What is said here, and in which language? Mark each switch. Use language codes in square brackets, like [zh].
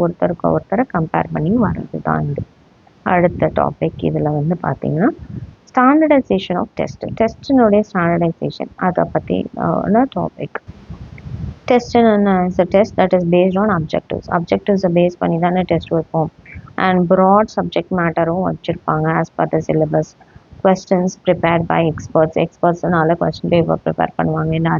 [ta] ஒருத்தருக்கு ஒருத்தரை கம்பேர் பண்ணி வர்றது தான் இது. அடுத்த டாபிக் இதில் வந்து பார்த்தீங்கன்னா ஸ்டாண்டர்டைசேஷன் ஆஃப் டெஸ்ட். டெஸ்டினுடைய ஸ்டாண்டர்டைசேஷன், அதை பற்றி டாபிக். டெஸ்ட் என்ன? [en] Is a test that is based on objectives. [ta] அப்ஜெக்டிவ்ஸை base பண்ணி தானே டெஸ்ட் வைப்போம். [en] and broad subject மேட்டரும் [ta] வச்சுருப்பாங்க [en] As per the syllabus. questions prepared by experts. [ta] எக்ஸ்பர்ட்ஸ்னால question paper prepare பண்ணுவாங்க.